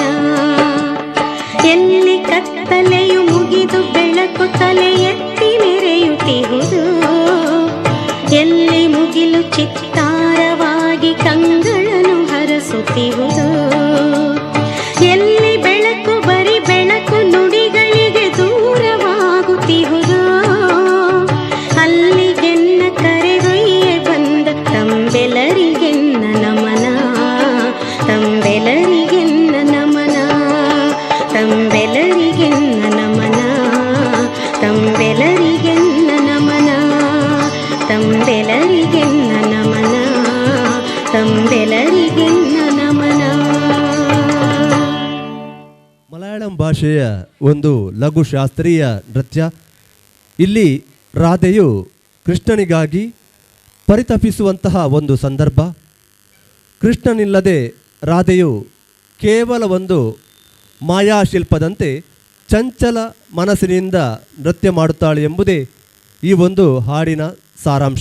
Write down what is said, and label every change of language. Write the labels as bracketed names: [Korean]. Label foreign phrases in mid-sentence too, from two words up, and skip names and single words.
[Kannada] ಎಲ್ಲಿ ಕತ್ತಲೆಯು ಮುಗಿದು ಬೆಳಕು ತಲೆ ಎತ್ತಿ ಮೆರೆಯುತ್ತಿಹುದು. ಎಲ್ಲಿ ಮುಗಿಲು ಚಿತ್ತಾರವಾಗಿ ಕಂಗಳನ್ನು ಹರಸುತ್ತಿಹುದು. ಎಲ್ಲಿ ಬೆಳಕು ಬರಿ ಬೆಳಕು ನುಡಿಗಳಿಗೆ ದೂರವಾಗುತ್ತಿಹುದು. ಅಲ್ಲಿಗೆನ್ನ ಕರೆದೊಯ್ಯೆ ಬಂದ ತಂಬೆಲರಿಗೆನ್ನ ನಮನ, ತಂಬೆಲರಿಗೆನ್ನ ನಮನ, ತಂಬೆಲರಿಗೆನ್ನ ನಮನ, ತಂಬೆಲರಿಗೆನ್ನ ನಮನ, ತಂಬೆಲರಿಗೆನ್ನ ನಮನ, ತಂಬೆಲರಿಗೆನ್ನ ನಮನ. ಮಲಯಾಳಂ ಭಾಷೆಯ ಒಂದು ಲಘು ಶಾಸ್ತ್ರೀಯ ನೃತ್ಯ. ಇಲ್ಲಿ ರಾಧೆಯು ಕೃಷ್ಣನಿಗಾಗಿ ಪರಿತಪಿಸುವಂತಹ ಒಂದು ಸಂದರ್ಭ. ಕೃಷ್ಣನಿಲ್ಲದೆ ರಾಧೆಯು ಕೇವಲ ಒಂದು ಮಾಯಾಶಿಲ್ಪದಂತೆ ಚಂಚಲ ಮನಸ್ಸಿನಿಂದ ನೃತ್ಯ ಮಾಡುತ್ತಾಳೆ ಎಂಬುದೇ ಈ ಒಂದು ಹಾಡಿನ ಸಾರಾಂಶ.